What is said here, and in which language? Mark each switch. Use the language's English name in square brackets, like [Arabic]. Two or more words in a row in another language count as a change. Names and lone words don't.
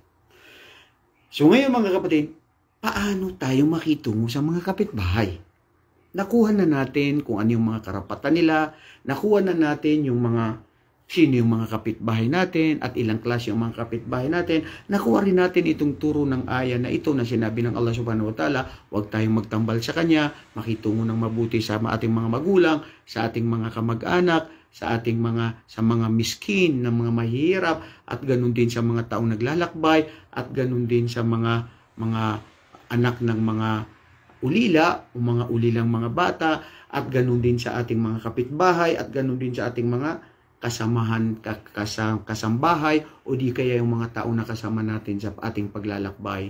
[Filipino] So ngayon mga kapatid, paano tayo makitungo sa mga kapitbahay? Nakuha na natin kung ano yung mga karapatan nila, nakuha na natin yung mga sino yung mga kapitbahay natin at ilang klase yung mga kapitbahay natin. Nakuha rin natin itong turo ng aya na ito na sinabi ng Allah [Arabic] سبحانه وتعالى, [Filipino] huwag tayong magtambal sa kanya, makitungo ng mabuti sa ating mga magulang, sa ating mga kamag-anak, sa mga miskin, na mga mahihirap, at ganun din sa mga taong naglalakbay, at ganun din sa mga anak ng mga ulila, o mga ulilang mga bata, at ganun din sa ating mga kapitbahay, at ganun din sa ating mga kasamahan, kasambahay, o di kaya yung mga taong nakasama natin sa ating paglalakbay.